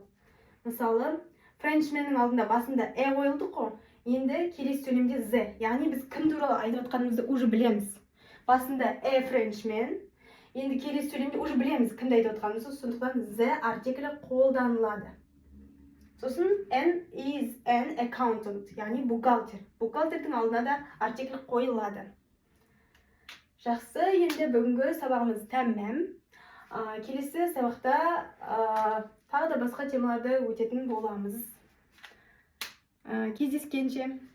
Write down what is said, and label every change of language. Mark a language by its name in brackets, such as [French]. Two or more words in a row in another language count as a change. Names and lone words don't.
[Kazakh] Мысалы, Frenchmanның алдында басында қойылдық қой, енді келесі сөйлемде the. Яғни, біз кім туралы айтып отқанымызды уже білеміз. Басында Frenchman, енді келесі сөйлемде уже білеміз кімді айтып отқанымызды, сондықтан the артиклі қолданылады. [English] Сосын N is an accountant, [Kazakh] яғни бухгалтер. Бухгалтердің алдына да артиклі қойылады. Жақсы, енді бүгінгі сабағымыз тәмам. Келесі сабақта тағы да басқа темаларды өтетін боламыз. Кездескенше.